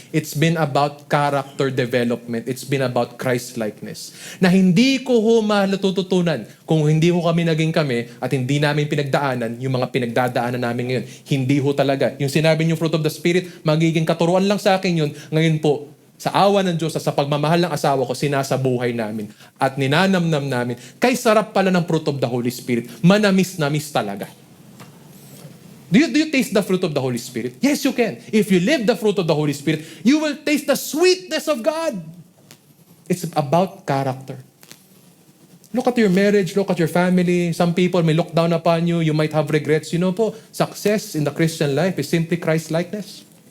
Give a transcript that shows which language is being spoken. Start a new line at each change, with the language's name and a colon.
English: It's been about character development. It's been about Christ-likeness.
Filipino: Na hindi ko ho matututunan kung hindi ho kami naging kami at hindi namin pinagdaanan yung mga pinagdadaanan namin ngayon. Hindi ho talaga. Yung sinabi niyo
English: fruit of the Spirit,
Filipino: magiging katuruan lang sa akin yun. Ngayon po, sa awa ng Diyos at sa pagmamahal ng asawa ko, sinasabuhay namin at ninanamnam namin. Kay sarap pala ng
English: fruit of the Holy Spirit.
Filipino: Manamis-namis talaga.
English: Do you taste the fruit of the Holy Spirit? Yes, you can. If you live the fruit of the Holy Spirit, you will taste the sweetness of God. It's about character. Look at your marriage, look at your family. Some people may look down upon you. You might have regrets. You know po, success in the Christian life is simply Christ-likeness.